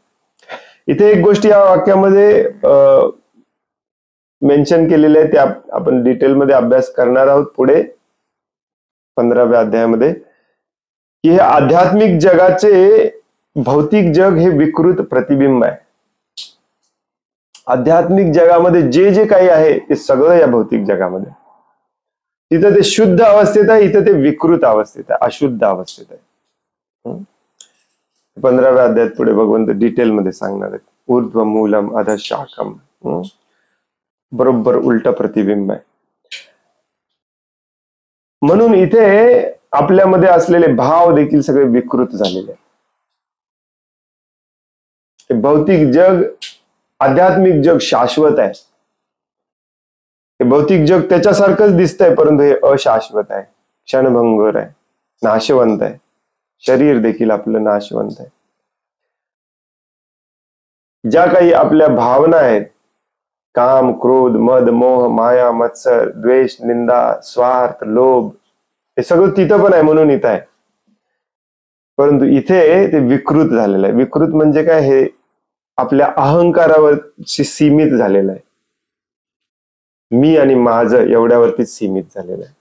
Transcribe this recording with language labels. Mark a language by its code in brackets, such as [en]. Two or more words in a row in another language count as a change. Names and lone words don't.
[mr] इथे एक गोष्ट या वाक्यामध्ये मेन्शन केलेले आहे, ते आपण डिटेलमध्ये अभ्यास करणार आहोत पुढे 15व्या अध्यायामध्ये, की हे आध्यात्मिक जगाचे भौतिक जग हे विकृत प्रतिबिंब आहे आध्यात्मिक जगामध्ये जे जे काही आहे ते सगळं या भौतिक जगामध्ये. तिथं ते शुद्ध अवस्थेत आहे, इथं ते विकृत अवस्थेत आहे, अशुद्ध अवस्थेत आहे. 15व्या अध्यायात पुढे भगवंत डिटेलमध्ये सांगणार आहेत. [sa] ऊर्ध्व मूलम अध शाखम, [mr] बरोबर उलटा प्रतिबिंब आहे. म्हणून इथे आपल्यामध्ये असलेले भाव देखील सगळे विकृत झालेले आहेत. भौतिक जग, आध्यात्मिक जग शाश्वत आहे. हे भौतिक जग त्याच्यासारखंच दिसतंय, परंतु हे अशाश्वत आहे, क्षणभंगुर आहे, नाशवंत आहे. शरीर देखील आपलं नाशवंत आहे. ज्या काही आपल्या भावना आहेत, काम, क्रोध, मद, मोह, माया, मत्सर, द्वेष, निंदा, स्वार्थ, लोभ, हे सगळं तिथं पण आहे, म्हणून इथं आहे. परंतु इथे ते विकृत झालेलं आहे. विकृत म्हणजे काय? हे आपल्या अहंकारावर सीमित झालेलं आहे. मी आणि माझं एवढ्यावरतीच सीमित झालेलं आहे.